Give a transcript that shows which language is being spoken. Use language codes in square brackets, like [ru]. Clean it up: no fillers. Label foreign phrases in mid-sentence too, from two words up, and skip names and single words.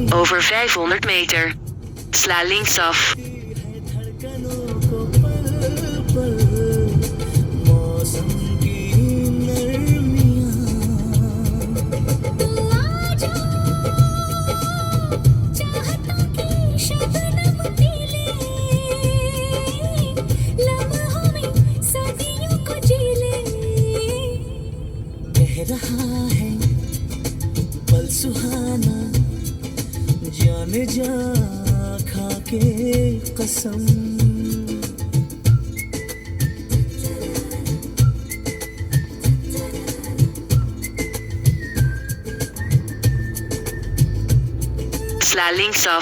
[nl] Over 500 meter. Sla linksaf. [hi] है धड़कनों को पल पल मौसम की नरमियां तू आजा चाहता की शबनम पीले लम्हों में सदियों को जी ले कह रहा है पल सुहाना जाने जा खाके कसम [nl] Sla linksaf.